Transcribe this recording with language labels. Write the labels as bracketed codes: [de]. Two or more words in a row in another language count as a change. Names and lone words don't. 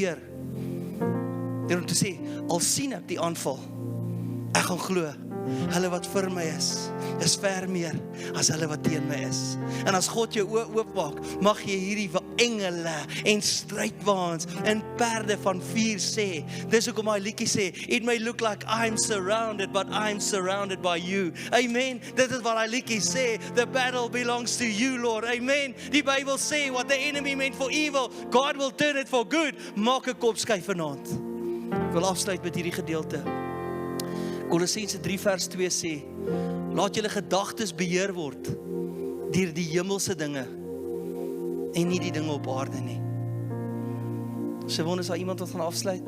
[af] Deur om te sê, al sien ek die aanval, ek gaan glo, hulle wat vir my is ver meer as hulle wat teen my is. En as God jou oë oopmaak, mag jy hierdie engele en strydwaans en perde van vuur sê. Dis hoekom hy liedjie sê, [en] it may look like I'm surrounded, but I'm surrounded by you. [af] Amen. Dit is wat hy liedjie sê, [en] the battle belongs to you, Lord. [af] Amen. Die Bybel sê, [en] what the enemy meant for evil, God will turn it for good. [af] Maak 'n kop skyf vanaand. Ek wil afsluit met hierdie gedeelte. Kolossense 3 vers 2 sê, laat julle gedagtes beheer word deur die hemelse dinge en nie die dinge op aarde nie. Sewon, is daar iemand wat gaan afsluit?